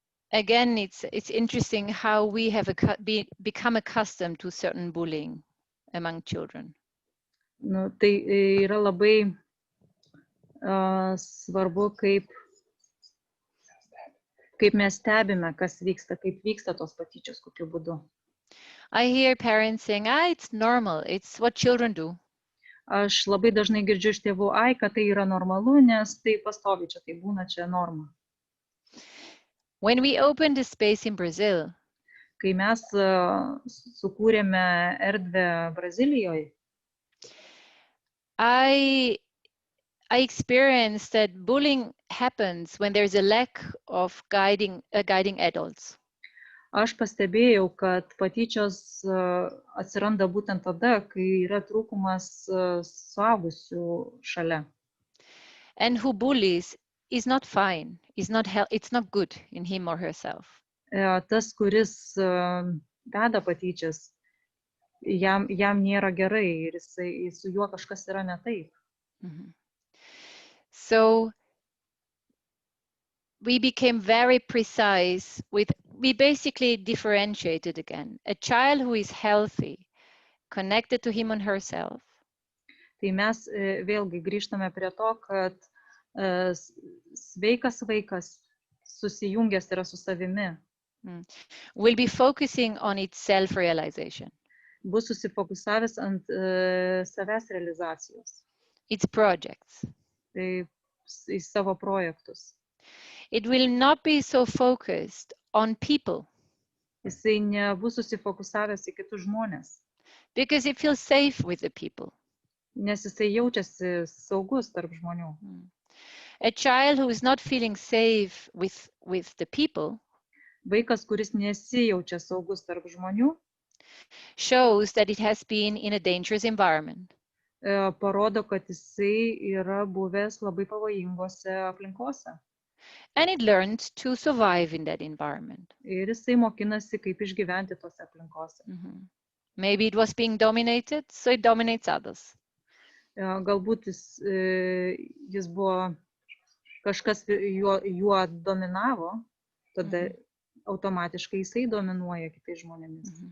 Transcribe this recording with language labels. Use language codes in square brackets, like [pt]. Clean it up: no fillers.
[en] Again, it's interesting how we have become accustomed to certain bullying among children. [lt] Tai yra labai svarbu, kaip mes stebime, kas vyksta, kaip vyksta tos patyčios, kokiu būdu. [en] I hear parents saying, it's normal, it's what children do. [lt] Aš labai dažnai girdžiu iš tėvų, kad tai yra normalu, nes tai pastovi čia, tai būna čia norma. [en] When we opened the space in Brazil, [lt] kai mes sukūrėme erdvę Brazilijoje, [en] I experienced that bullying happens when there's a lack of guiding adults. [lt] Aš pastebėjau, kad patyčios atsiranda būtent tada, kai yra trūkumas suaugusių šalia. [en] And who bullies is not fine, it's not good in him or herself. [lt] Tas, kuris deda patyčias, jam nėra gerai ir su juo kažkas yra ne taip. [en] So we became very precise we basically differentiated again. A child who is healthy, connected to him and herself. [lt] Tai mes vėlgi grįžtame prie to, kad sveikas vaikas susijungęs yra su savimi. [en] Will be focusing on its self-realization. [lt] Bus susifokusavęs ant savęs realizacijos. [en] Its projects. [lt] Tai į savo projektus. [en] It will not be so focused on people. [lt] Jisai nebus susifokusavęs į kitus žmonės. [en] Because it feels safe with the people. [lt] Nes jisai jaučiasi saugus tarp žmonių. [en] A child who is not feeling safe with the people. [lt] Vaikas, kuris nesijaučia saugus tarp žmonių, [en] shows that it has been in a dangerous environment. [lt] Parodo, kad jisai yra buvęs labai pavojingose aplinkose. [en] And it learned to survive in that environment. [lt] Ir jisai mokinasi, kaip išgyventi tose aplinkose. [en] Maybe it was being dominated, so it dominates others. [lt] Galbūt jis buvo, kažkas juo dominavo, tada automatiškai jisai dominuoja kitais žmonėmis.